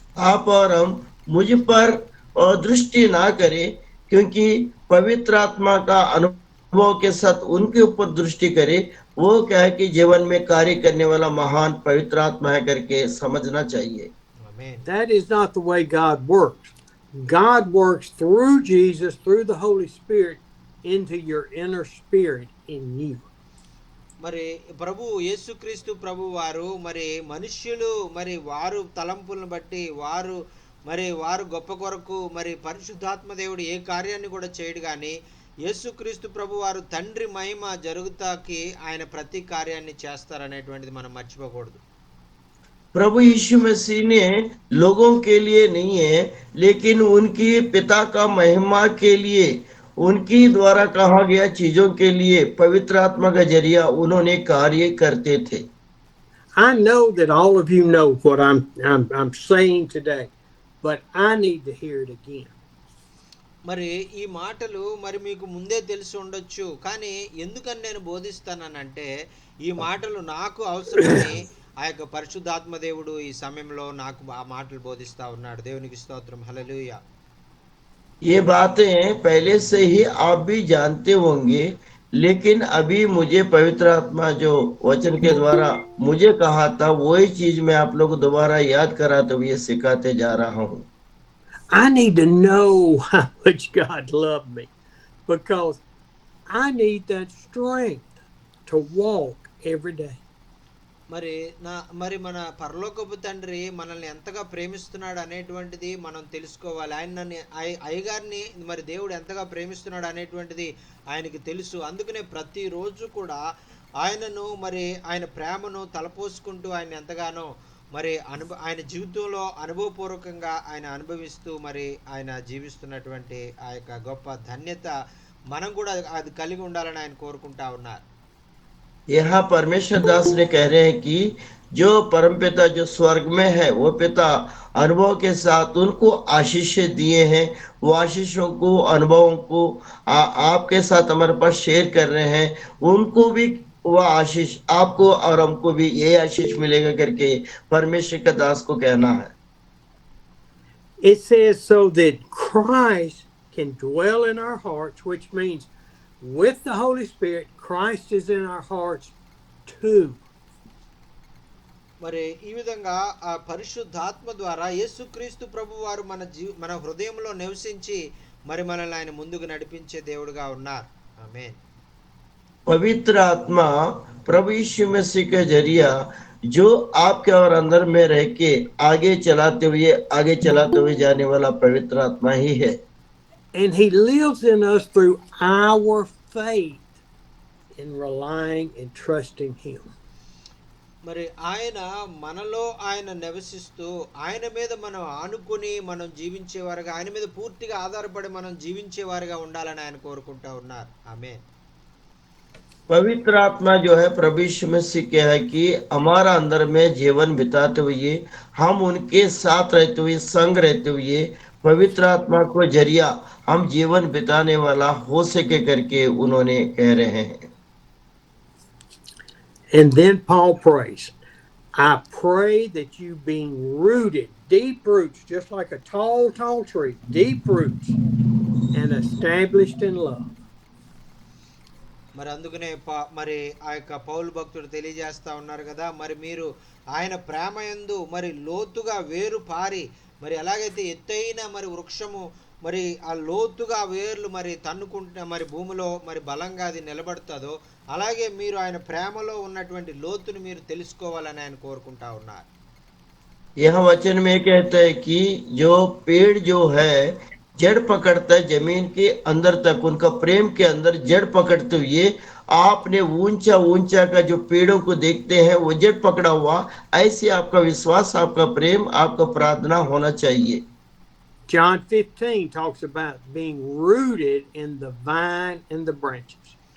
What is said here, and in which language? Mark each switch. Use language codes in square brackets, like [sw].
[hi] आप और हम मुझ पर दृष्टि ना करें, क्योंकि पवित्र आत्मा का अनुभव के साथ उनके ऊपर दृष्टि करे. वो क्या है कि जीवन में कार्य करने वाला महान पवित्र आत्मा है करके समझना चाहिए. [te] ఆమేన్. [en] That is not the way God works. God works through Jesus, through the Holy Spirit, into your inner spirit in you. [te] మరి యేసుక్రీస్తు ప్రభు వారు మరి మనుష్యులు మరి వారు తలంపులను బట్టి వారు గొప్ప కొరకు మరి పరిశుద్ధాత్మ దేవుడు ఏ కార్యాన్ని కూడా చేయడు. కానీ యేసుక్రీస్తు ప్రభు వారు తండ్రి మహిమ జరుగుతాకి ఆయన ప్రతి కార్యాన్ని చేస్తారనేటువంటిది మనం మర్చిపోకూడదు. [hi] प्रभु यीशु मसीह ने लोगों के लिए नहीं है, लेकिन उनकी पिता का महिमा के लिए, उनकी द्वारा कहा गया चीजों के लिए पवित्र आत्मा का जरिया उन्होंने कार्य करते थे. [en] I know that all of you know what I'm saying today, but I need to hear it again. [te] మరి ఈ మాటలు మరి మీకు ముందే తెలిసి ఉండొచ్చు, కానీ ఎందుకని నేను బోధిస్తానంటే ఈ మాటలు నాకు అవసరమని ఆ యొక్క పరిశుద్ధాత్మ దేవుడు ఈ సమయంలో నాకు ఆ మాటలు బోధిస్తా ఉన్నాడు. దేవునికి స్తోత్రం. హల్లెలూయా. [hi] ये बातें पहले से ही आप भी जानते होंगे, लेकिन अभी मुझे पवित्र आत्मा जो वचन के द्वारा मुझे कहा था, वही चीज मैं आप लोग को दोबारा याद कराते हुए सिखाते जा रहा हूँ. [en] I need to know how much God loved me, because I need that strength to walk every day. [te] మరి మన పరలోకపు తండ్రి మనల్ని ఎంతగా ప్రేమిస్తున్నాడు అనేటువంటిది మనం తెలుసుకోవాలి. అయ్యగారిని మరి దేవుడు ఎంతగా ప్రేమిస్తున్నాడు అనేటువంటిది ఆయనకి తెలుసు. అందుకనే ప్రతిరోజు కూడా ఆయనను మరి ఆయన ప్రేమను తలపోసుకుంటూ ఆయన ఎంతగానో మరి ఆయన జీవితంలో అనుభవపూర్వకంగా ఆయన అనుభవిస్తూ మరి ఆయన జీవిస్తున్నటువంటి ఆ యొక్క గొప్ప ధన్యత మనం కూడా అది కలిగి ఉండాలని ఆయన కోరుకుంటా ఉన్నారు. [hi] यहाँ परमेश्वर दास ने कह रहे हैं कि जो परमपिता जो स्वर्ग में है, वो पिता अनुभव के साथ उनको आशीष दिए हैं. वो आशीषों को, अनुभवों को आपके साथ हमारे पास शेयर कर रहे हैं. उनको भी वह आशीष आपको और हमको भी ये आशीष मिलेगा करके परमेश्वर का दास को कहना है. [en] It says so that Christ can dwell in our hearts, which means with the Holy Spirit, Christ is in our hearts too. [te] మరి ఈ విధంగా ఆ పరిశుద్ధాత్మ ద్వారా యేసుక్రీస్తు ప్రభు వారు మన హృదయంలో నివసించి మరి మనల్ని ఆయన ముందుకు నడిపించే దేవుడుగా ఉన్నారు. ఆమేన్. [hi] पवित्र आत्मा प्रभु यीशु मसीह के जरिया जो आपके और अंदर में रह के आगे चलाते हुए जाने वाला पवित्र आत्मा ही है. [en] And he lives in us through our faith in relying and trusting him. [te] మరి ఆయన మనలో ఆయన నివసిస్తూ ఆయన మీద మనం ఆనుకుని మనం జీవించేవారుగా, ఆయన మీద పూర్తిగా ఆధారపడి మనం జీవించేవారుగా ఉండాలని ఆయన కోరుకుంటా ఉన్నారు. ఆమేన్. [hi] पवित्र आत्मा जो है प्रभु यीशु मसीह क्या है कि हमारा अंदर में जीवन बिताते हुए हम उनके साथ रहते हुए संग रहते हुए पवित्र आत्मा को जरिया हम जीवन बिताने वाला हो सके करके उन्होंने कह रहे हैं. [en] And then Paul prays, I pray that you being rooted, deep roots, just like a tall tree, deep roots, and established in love. [te] మరి అందుకనే మరి ఆ యొక్క పౌలు భక్తుడు తెలియజేస్తా ఉన్నారు కదా, మరి మీరు ఆయన ప్రేమయందు మరి లోతుగా వేరు పారి, మరి ఎలాగైతే ఎత్తైన మరి వృక్షము మరి ఆ లోతుగా వేర్లు మరి తన్నుకుంటున్న మరి భూమిలో మరి బలంగా అది నిలబడుతుందో, అలాగే మీరు ఆయన ప్రేమలో ఉన్నటువంటి లోతును మీరు తెలుసుకోవాలని ఆయన కోరుకుంటా ఉన్నారు. [hi] यह वचन में कहता है कि जो पेड़ जो है जड़ पकड़ता है जमीन के अंदर तक, उनका प्रेम के अंदर जड़ पकड़ते हुए आपने ऊंचा का जो पेड़ों को देखते हैं वो जड़ पकड़ा हुआ, ऐसे आपका विश्वास, आपका प्रेम, आपका प्रार्थना होना चाहिए. [en] John 15 talks about being rooted in the vine and the branches.